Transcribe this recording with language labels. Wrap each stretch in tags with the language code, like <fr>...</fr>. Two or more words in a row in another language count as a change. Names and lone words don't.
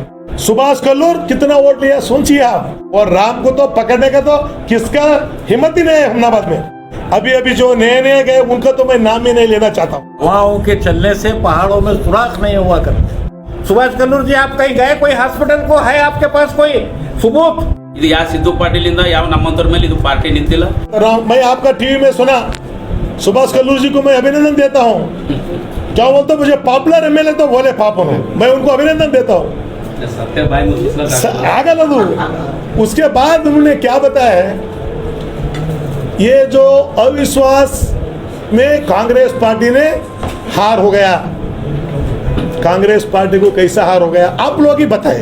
<hi>सुभाष कल्लूर कितना वोट लिया सोचिए आप। और राम को तो पकड़ने का तो किसका हिम्मत ही नहीं है हमनाबाद में। अभी जो नए गए उनका तो मैं नाम ही नहीं लेना चाहता हूँ। हवाओं के चलने से पहाड़ों में सुराख नहीं हुआ करते। सुभाष कल्लूर जी आप कहीं गए, कोई हॉस्पिटल को है आपके पास कोई सबूत?</hi> <kn>ಇದು ಯಾ ಸಿದ್ದು ಪಾಟೀಲಿಂದ ಯಾವ ನಮ್ಮಂತರ ಮೇಲೆ ಇದು ಪಾರ್ಟಿ ನಿಂತಿಲ್ಲ।</kn> <hi>मैं आपका टीवी में सुना, सुभाष कल्लूर जी को मैं अभिनंदन देता हूँ। क्या बोलते मुझे</hi> <en>popular MLA</en> <hi>तो बोले पापन, मैं उनको अभिनंदन देता हूँ। आगे लदू उसके बाद उन्होंने क्या बताया है, ये जो अविश्वास में कांग्रेस पार्टी ने हार हो गया, कांग्रेस पार्टी को कैसा हार हो गया आप लोग ही बताएं।</hi>